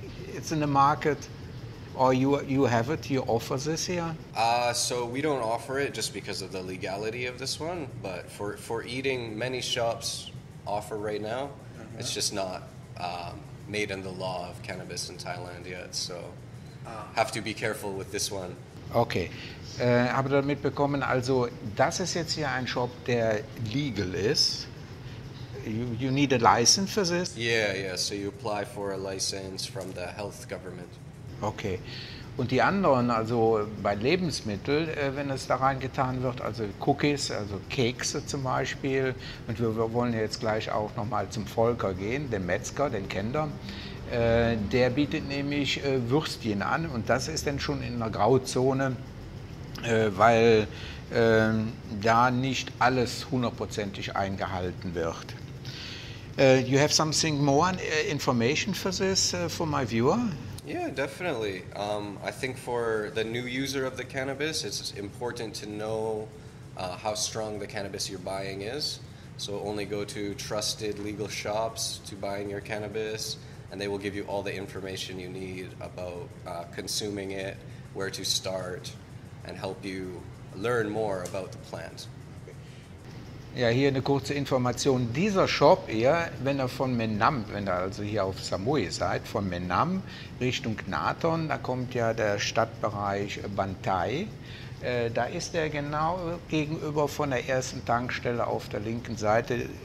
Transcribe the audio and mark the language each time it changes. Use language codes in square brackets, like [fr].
[en] It's in the market, or you have it, you offer this here? So we don't offer it just because of the legality of this one, but for eating, many shops offer right now. It's just not made in the law of cannabis in Thailand yet, so have to be careful with this one. Okay. [de] Habe da mitbekommen, also das ist jetzt hier ein Shop, der legal ist. [en] You need a license for this? Yeah, so you apply for a license from the health government. Okay. [de] Und die anderen, also bei Lebensmitteln, wenn es da reingetan wird, also Cookies, also Kekse zum Beispiel, und wir wollen jetzt gleich auch nochmal zum Volker gehen, den Metzger, den kennt ihr, der bietet nämlich Würstchen an und das ist dann schon in einer Grauzone, weil da nicht alles hundertprozentig eingehalten wird. [en] You have something more information for this, for my viewer? Yeah, definitely. I think for the new user of the cannabis, it's important to know how strong the cannabis you're buying is. So only go to trusted legal shops to buying your cannabis, and they will give you all the information you need about consuming it, where to start, and help you learn more about the plant. [de] Ja, hier eine kurze Information. Dieser Shop hier, wenn ihr von Menam, wenn ihr also hier auf Samui seid, von Menam Richtung Nathon, da kommt ja der Stadtbereich Bantai. Da ist er genau gegenüber von der ersten Tankstelle auf der linken Seite.